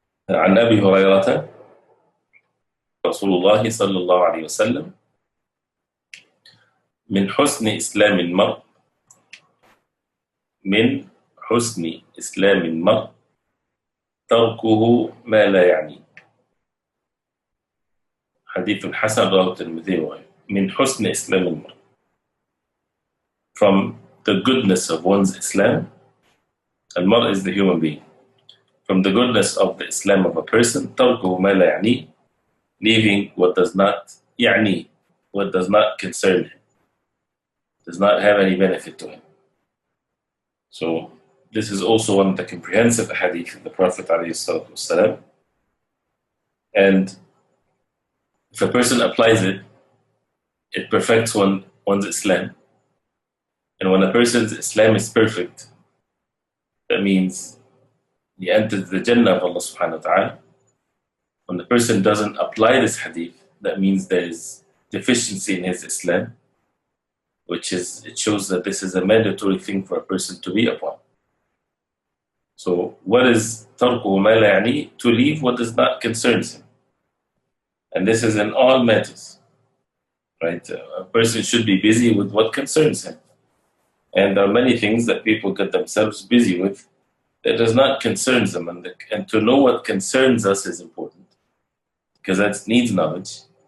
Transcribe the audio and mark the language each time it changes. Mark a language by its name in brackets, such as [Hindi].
[Arabic] عن أبي هريرة رسول الله صلى الله عليه وسلم من حسن إسلام المرء من حسن إسلام المرء تركه ما لا يعني. حديث حسن رواه الترمذي وغيره. من حسن إسلام المرء, [English] from the goodness of one's Islam. Al-Mar is the human being. From the goodness of the Islam of a person, [Arabic] تركه ما لا يعني, [English] leaving what does not [Arabic] يعني, [English] what does not concern him, does not have any benefit to him. So this is also one of the comprehensive hadith of the Prophet ﷺ. And if a person applies it, it perfects one's Islam. And when a person's Islam is perfect, that means he enters the Jannah of Allah subhanahu wa ta'ala. When the person doesn't apply this hadith, that means there is deficiency in his Islam, it shows that this is a mandatory thing for a person to be upon. So what is [Arabic] تركه ما لا يعني? [English] To leave what does not concern him. And this is in all matters, right? A person should be busy with what concerns him. And there are many things that people get themselves busy with that does not concern them. And to know what concerns us is important, because that needs knowledge.